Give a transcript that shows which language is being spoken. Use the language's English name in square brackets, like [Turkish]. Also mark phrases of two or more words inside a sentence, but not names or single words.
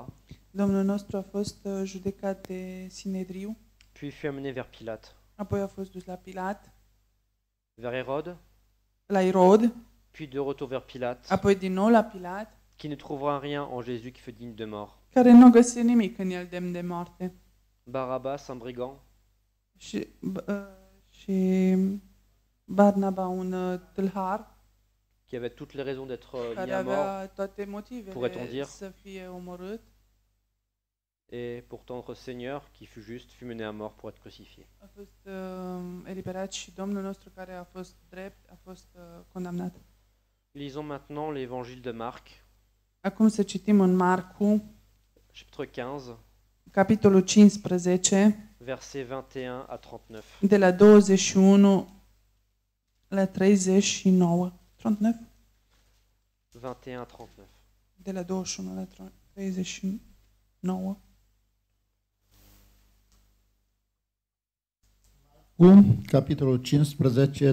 [Romanian] Domnul nostru a fost judecat de Sinedriu, [French] puis fut amené vers Pilate, [Romanian] apoi a fost dus la Pilat, [French] vers Hérode, [Romanian] la Irod, [French] puis de retour vers Pilate, [Romanian] apoi din nou la Pilat, [French] qui ne trouvera rien en Jésus qui fut digne de mort. [Romanian] care nu găsi nimic în el demn de moarte. [French] Barabbas, un brigand, [Romanian] Și și Barnaba un tâlhar [French] qui avait toutes les raisons d'être [Romanian] care [French] mis à mort, [Romanian] avea toate [French] pourrait-on [Romanian] motivele [French] dire. [Romanian] să fie omorât. [French] et pourtant notre Seigneur, qui fut juste, fut mené à mort pour être crucifié. [Romanian] A fost eliberat și Domnul nostru care a fost drept a fost condamnat. [French] Lisons maintenant l'évangile de Marc, [Romanian] Acum să citim în Marcu, [French] chapitre 15, [Romanian] capitolul 15, [French] versets 21 à 39. [Romanian] de la 21 la 39. 39? [French] 21 à 39. [Romanian] De la 21 la 39. Capitolul 15,